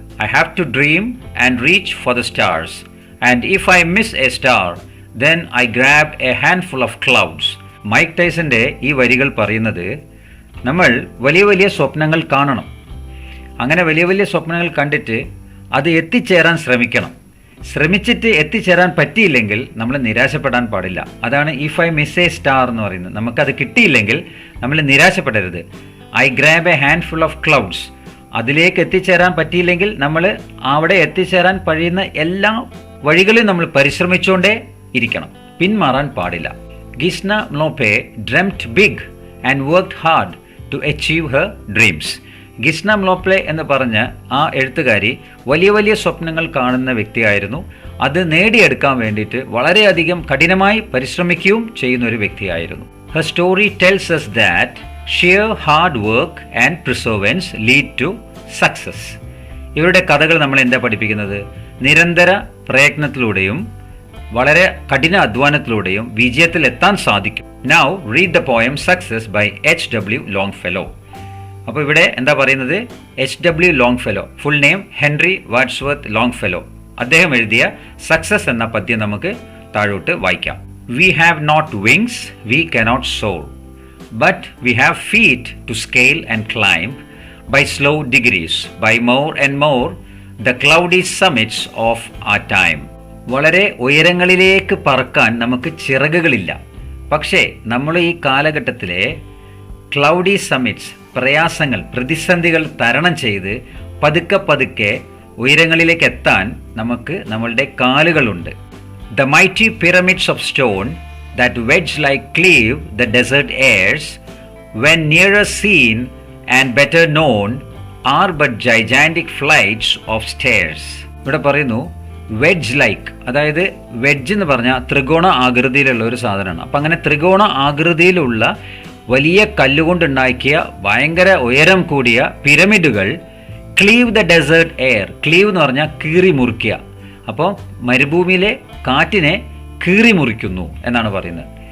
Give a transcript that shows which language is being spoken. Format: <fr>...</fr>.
<en>I have to dream and reach for the stars. And if I miss a star, then I grabbed a handful of clouds.</en> <ml>Mic ടൈസന്റെ ഈ വരികൾ പറയുന്നത് നമ്മൾ വലിയ വലിയ സ്വപ്നങ്ങൾ കാണണം. അങ്ങനെ വലിയ വലിയ സ്വപ്നങ്ങൾ കണ്ടിട്ട് അത് എത്തിച്ചേരാൻ ശ്രമിക്കണം. ശ്രമിച്ചിട്ട് എത്തിച്ചേരാൻ പറ്റിയില്ലെങ്കിൽ നമ്മൾ നിരാശപ്പെടാൻ പാടില്ല. അതാണ്</ml> <en>if I miss a star</en> <ml>എന്ന് പറയുന്നത്. നമുക്കത് കിട്ടിയില്ലെങ്കിൽ നമ്മൾ നിരാശപ്പെടരുത്.</ml> <en>I grab a handful of clouds.</en> <ml>അതിലേക്ക് എത്തിച്ചേരാൻ പറ്റിയില്ലെങ്കിൽ നമ്മൾ അവിടെ എത്തിച്ചേരാൻ കഴിയുന്ന എല്ലാ വഴികളും നമ്മൾ പരിശ്രമിച്ചുകൊണ്ടേ ഇരിക്കണം, പിന്മാറാൻ പാടില്ല.</ml> <en>Gcina Mhlophe dreamed big and worked hard to achieve her dreams.</en> <ml>ഗിസ്ന മ്ലോപ്ലെ എന്ന് പറഞ്ഞ ആ എഴുത്തുകാരി വലിയ വലിയ സ്വപ്നങ്ങൾ കാണുന്ന വ്യക്തിയായിരുന്നു. അത് നേടിയെടുക്കാൻ വേണ്ടിയിട്ട് വളരെയധികം കഠിനമായി പരിശ്രമിക്കുകയും ചെയ്യുന്ന ഒരു വ്യക്തിയായിരുന്നു.</ml> <en>Her story tells us that sheer hard work and perseverance lead to success.</en> <ml>ഇവരുടെ കഥകൾ നമ്മൾ എന്താ പഠിപ്പിക്കുന്നത്? നിരന്തര പ്രയത്നത്തിലൂടെയും വളരെ കഠിന അധ്വാനത്തിലൂടെയും വിജയത്തിൽ എത്താൻ സാധിക്കും.</ml> <en>Now read the poem Success by H.W.</en> <ml>Longfellow. അപ്പോൾ ഇവിടെ എന്താ പറയുന്നത്? H.W. Longfellow, full name Henry വാഡ്സ്വർത്ത് ലോങ്ഫെലോ. അദ്ദേഹം എഴുതിയ സക്സസ് എന്ന പദ്യം നമുക്ക് താഴോട്ട് വായിക്കാം.</ml> <en>We have not wings, we cannot soar, but we have feet to scale and climb by slow degrees, by more and more the cloudy summits of our time.</en> <ml>വളരെ ഉയരങ്ങളിലേക്ക് പറക്കാൻ നമുക്ക് ചിറകുകളില്ല. പക്ഷേ നമ്മൾ ഈ കാലഘട്ടത്തിലെ ക്ലൗഡി സമ്മിറ്റ്സ്, പ്രയാസങ്ങൾ, പ്രതിസന്ധികൾ തരണം ചെയ്ത് പതുക്കെ പതുക്കെ ഉയരങ്ങളിലേക്ക് എത്താൻ നമുക്ക് നമ്മളുടെ കാലുകളുണ്ട്.</ml> <en>The mighty pyramids of stone that wedge like cleave the desert airs, when nearer seen and better known, are but gigantic flights of stairs.</en> <ml>ഇവിടെ പറയുന്നു വെഡ്ജ് ലൈക്ക്, അതായത് വെഡ്ജ് എന്ന് പറഞ്ഞാൽ ത്രികോണ ആകൃതിയിലുള്ള ഒരു സാധനമാണ്. അപ്പം അങ്ങനെ ത്രികോണ ആകൃതിയിലുള്ള വലിയ കല്ലുകൊണ്ടുണ്ടാക്കിയ ഭയങ്കര ഉയരം കൂടിയ പിരമിഡുകൾ</ml> <en>Cleave the desert air.</en> <ml>Clive എന്ന് പറഞ്ഞാൽ കീറി മുറിക്കുക. അപ്പോൾ മരുഭൂമിയിലെ കാറ്റിനെ കീറി മുറിക്കുന്നു എന്നാണ് പറയുന്നത്.</ml>